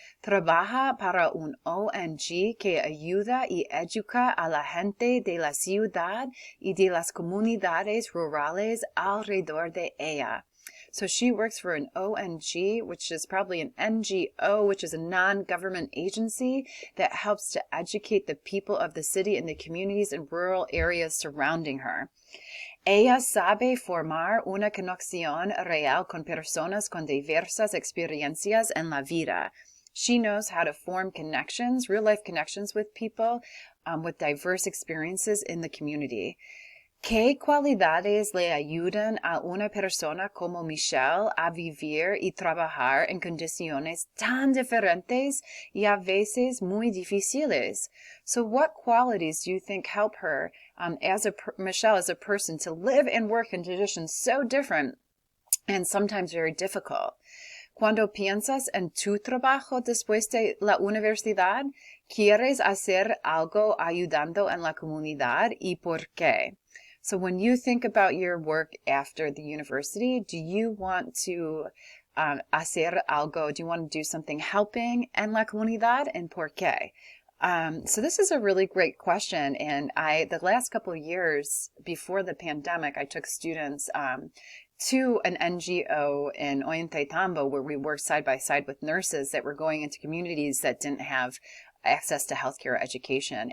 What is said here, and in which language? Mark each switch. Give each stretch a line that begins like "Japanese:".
Spanish: Trabaja para un ONG que ayuda y educa a la gente de la ciudad y de las comunidades rurales alrededor de ella.
English: So she works for an ONG, which is probably an NGO, which is a non-government agency that helps to educate the people of the city and the communities and rural areas surrounding her.
Spanish: Ella sabe formar una conexión real con personas con diversas experiencias en la vida.
English: She knows how to form connections, real-life connections with people with diverse experiences in the community.
Spanish: ¿Qué cualidades le ayudan a una persona como Michelle a vivir y trabajar en condiciones tan diferentes y a veces muy difíciles?
English: So what qualities do you think help her, Michelle, as a person, to live and work in conditions so different and sometimes very difficult?
Spanish: Cuando piensas en tu trabajo después de la universidad, ¿quieres hacer algo ayudando en la comunidad y por qué?
English: So when you think about your work after the university, do you want to
Spanish: hacer algo?
English: Do you want to do something helping
Spanish: en la comunidad
English: and
Spanish: por qué?
English: So this is a really great question. And the last couple of years before the pandemic, I took students to an NGO in Ollantaytambo where we worked side by side with nurses that were going into communities that didn't have access to healthcare education.